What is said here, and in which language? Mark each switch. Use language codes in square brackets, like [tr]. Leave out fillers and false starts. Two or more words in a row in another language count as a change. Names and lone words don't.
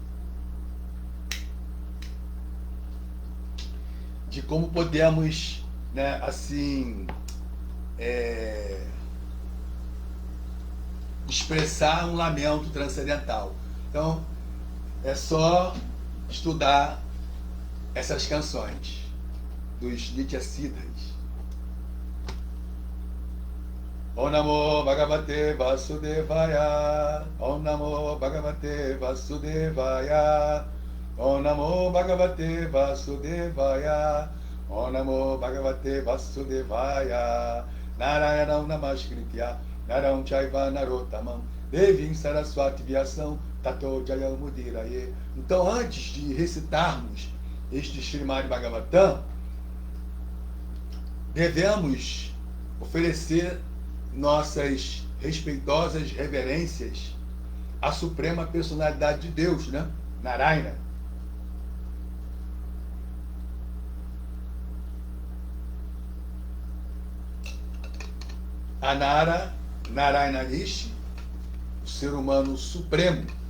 [pt] De como podemos, né, assim, expressar um lamento transcendental. Então, é só estudar essas canções dos Nityasiddhas. [sa] ॐ नमो भगवते वासुदेवाय, ॐ नमो भगवते वासुदेवाय, ॐ नमो भगवते वासुदेवाय, ॐ नमो भगवते वासुदेवाय, नारायणं नमस्कृत्य, नरं चैव नरोत्तमम्, देवीं सरस्वतीं व्यासं, ततो जयमुदीरयेत्. [pt] Então, antes de recitarmos este Srimad Bhagavatam, devemos oferecer nossas respeitosas reverências à suprema personalidade de Deus, né? Narayana. Anara, Narayana Rishi, o ser humano supremo.